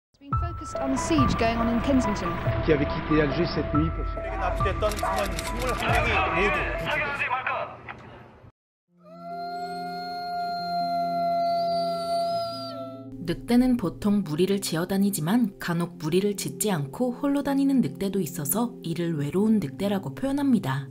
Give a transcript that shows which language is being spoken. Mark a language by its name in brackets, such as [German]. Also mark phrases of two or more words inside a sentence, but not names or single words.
[English] Focused on the siege going on in Kensington. [French] qui avait quitté Alger cette nuit pour se... [Korean] 납치됐던 승무원 21명이 모두 구출됐습니다. 늑대는 보통 무리를 지어 다니지만 간혹 무리를 짓지 않고 홀로 다니는 늑대도 있어서 이를 외로운 늑대라고 표현합니다.